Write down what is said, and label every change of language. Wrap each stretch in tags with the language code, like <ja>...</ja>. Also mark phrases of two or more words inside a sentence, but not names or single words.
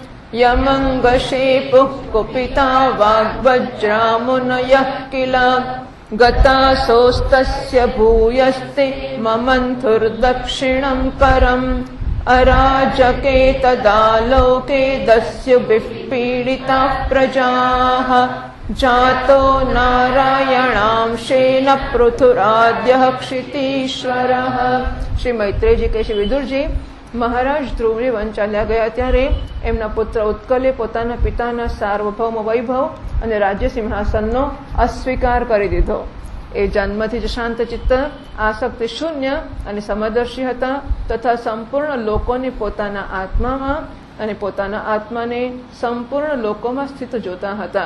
<sa>यमङ्गशेपुः कुपिता वाग्वज्रामुनयः किल गतासोस्तस्य भूयस्ते ममन्थुर्दक्षिणं करम् अराजके तदा लोके दस्युभिः पीडिताः प्रजाः जातो नारायणांशेन पृथुराद्यः क्षितीश्वरः।</sa> <gu>श्री मैत्रेयजी કહે છે, વિદુરજી, મહારાજ ધ્રુવજી વન ચાલ્યા ગયા ત્યારે એમના પુત્ર ઉત્કલે પોતાના પિતાના સાર્વભૌમ વૈભવ અને રાજ્ય સિંહાસનનો અસ્વીકાર કરી દીધો. એ જન્મથી જ શાંત ચિત્ત, આસક્તિ શૂન્ય અને સમદર્શી હતા તથા સંપૂર્ણ લોકોને પોતાના આત્મામાં અને પોતાના આત્માને સંપૂર્ણ લોકોમાં સ્થિત જોતા હતા.</gu>